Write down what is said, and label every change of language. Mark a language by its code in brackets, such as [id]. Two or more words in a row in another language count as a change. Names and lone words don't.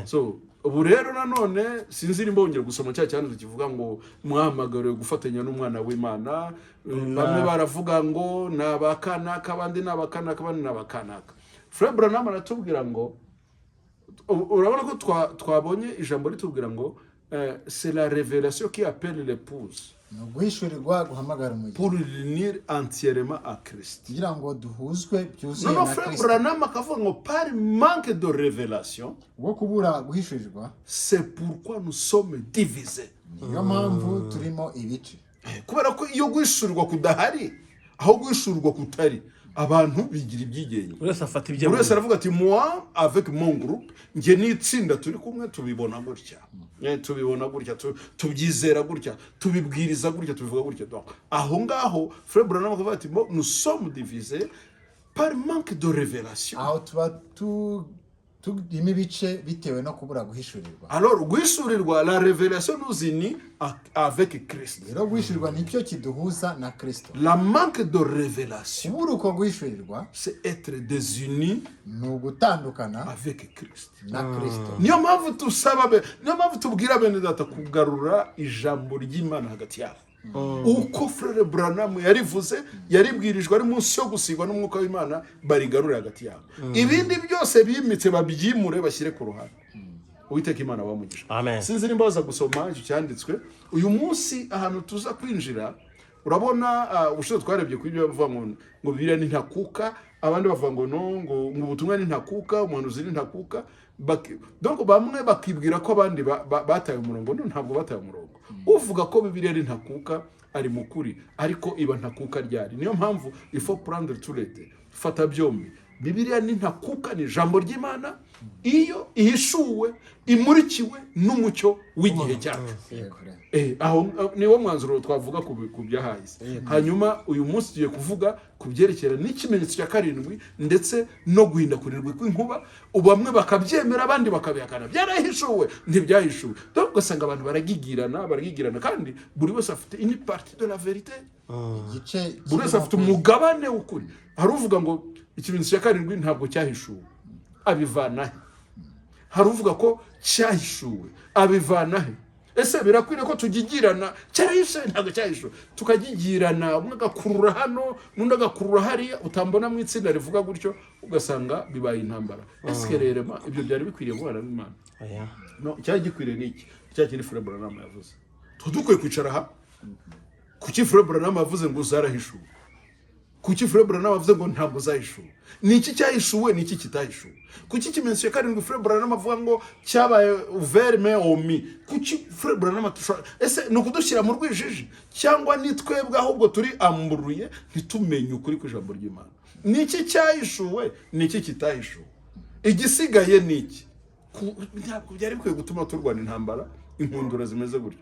[rw] So ubu rero nanone sinzi nimbongera gusoma cya cyane kivuga ngo muhamagariwe gufatanya n'umwana w'Imana. Bamwe baravuga ngo nabakanaka, abandi nabakanaka, abandi nabakanaka. Frère Branham aratubwira ngo, urabona ko twabonye ijambo ritubwira ngo [fr] c'est la révélation qui appelle l'épouse [rw] guhishurirwa guhamagara umugeni [fr] pour l'unir entièrement à Christ. [rw] kugira ngo duhuzwe byuzuye [fr] Non, [rw] na Frère Kristo. Branham akavuga ngo [fr] par manque de révélation, [rw] Ubwo kubura guhishurirwa [fr] c'est pourquoi nous sommes divisés. [rw] niyo mpamvu turimo ibice. Kubera ko iyo guhishurirwa kudahari, aho guhishurirwa kutari, abantu bigira ibyigenge. Buri wese afata ibyo Buri wese aravuga ati [fr] moi avec mon groupe, [rw] nge n'itsinda turi kumwe tubibona gutya, tubibona gutya, tubyizera gutya, tubibwiriza gutya, tubivuga gutya. Donc aho ngaho Frère Branham akavuga ati [fr] nous sommes divisés par manque de révélation. [rw] Aho tuba turimo ibice bitewe no kubura guhishurirwa. [fr] Alors guhishurirwa, la révélation nous unit avec Christ. [rw] Rero guhishurirwa nicyo kiduhuza na Kristo. [fr] La manque de révélation, [rw] Kubura uko guhishurirwa [fr] c'est être désuni [rw] ni ugutandukana [fr] avec Christ. [rw] na Kristo. Niyo mpamvu tubwira bene data kugarura ijambo ry'Imana hagati yabo. Uko Frère Branham yarivuze, yaribwirijwe ari munsi yo gusigwa n'umwuka w'Imana, barigarure hagati yabo. Ibindi byose bimitse babyimure bashyire ku ruhande. Uwiteka Imana bamugisha. Amen. Sinzi nimba baza gusoma icyo cyanditswe. Uyu munsi ahantu tuza kwinjira, urabona ubushize twarebye kuri ibyo bavuga ngo Bibiliya ni ntakuka, abandi bavuga ngo no, ngo ubutumwa ni ntakuka, umuhanuzi ni ntakuka. Donc bamwe bakibwira ko abandi bataye umurongo. No, ntabwo bataye umurongo. Uvuga ko Bibiliya ari ntakuka ari mukuri, ariko iba ntakuka ryari. Niyo mpamvu [fr] il faut prendre tout les deux, [rw] fata byombi. Bibiliya ni ntakuka, ni ijambo ry'Imana iyo ihishuwe, imurikiwe n'umucyo w'igihe cyacu. Aho niwo mwanzuro twavuga ku byahahise. Hanyuma uyu munsi tugiye kuvuga ku byerekera n'ikimenyetso cya karindwi, ndetse no guhindakurirwa kw'inkuba. Bamwe bakabyemera, abandi bakabihakana. Byarahishuwe, ntibyahishuwe. Donc ugasanga abantu baragigirana, kandi buri wese afite [fr] une partie de la vérité. [rw] Buri wese afite umugabane w'ukuri. Hari uvuga ngo ikimenyetso cya karindwi ntabwo cyahishuwe, abivanahe. Hari uvuga ko cyahishuwe, abivanahe. Ese birakwiriye ko tugigirana cyahishuwe ntabwo cyahishuwe, tukagigirana, umwe agakurura hano n'undi agakurura hariya, utambona mu itsinda rivuga gutyo, ugasanga bibaye intambara. Ese rero ibyo byari bikwiriye guhana n'Imana? No, cyari gikwiriye n'iki? Cyakindi Frère Branham yavuze, dukwiye kwicara aha. Kuki Frère Branham yavuze ngo zarahishuwe? Kuki Frère Branham avuze ngo ntabwo zahishuwe? Niki cyahishuwe, niki kitahishuwe? Kuki ikimenyetso cya karindwi Frère Branham avuga ngo cyabaye [fr] ouvert mais omis? [rw] Kuki Frère Branham ese no kudushyira mu rwijiji, cyangwa ni twebwe ahubwo turi amburuye ntitumenye ukuri kw'ijambo ry'Imana? Niki cyahishuwe, niki kitahishuwe? Igisigaye niki? Ntabwo byari bikwiye gutuma turwana intambara, inkundura zimeze gutyo.